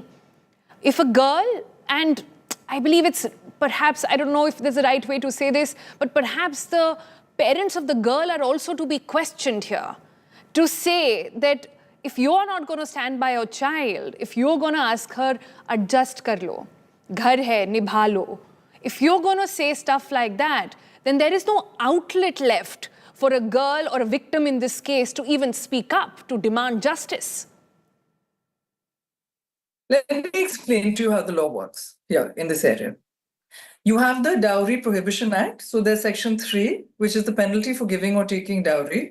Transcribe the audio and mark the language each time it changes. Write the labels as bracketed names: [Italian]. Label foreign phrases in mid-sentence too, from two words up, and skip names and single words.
[English] If a girl, and I believe it's perhaps, I don't know if there's a right way to say this, but perhaps the parents of the girl are also to be questioned here. To say that if you're not going to stand by your child, if you're going to ask her, [Hindi] एडजस्ट कर लो, घर है, निभा लो. [English] If you're going to say stuff like that, then there is no outlet left for a girl or a victim in this case to even speak up, to demand justice. Let me explain to you how the law works here in this area. You have the Dowry Prohibition Act. So there's Section 3, which is the penalty for giving or taking dowry.